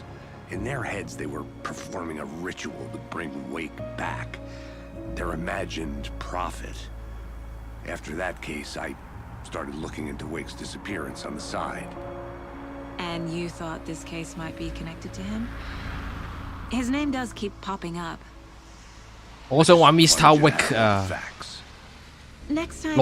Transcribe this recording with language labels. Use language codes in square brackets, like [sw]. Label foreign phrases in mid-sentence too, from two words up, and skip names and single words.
[en] In their heads, they were performing a ritual to bring Wake back. their imagined profit. After that case, I started looking into Wake's disappearance on the side. And you thought this case might be connected to him? His name does keep popping up. [zh] 我想玩 Mr. Wake 啊！ [en] Next time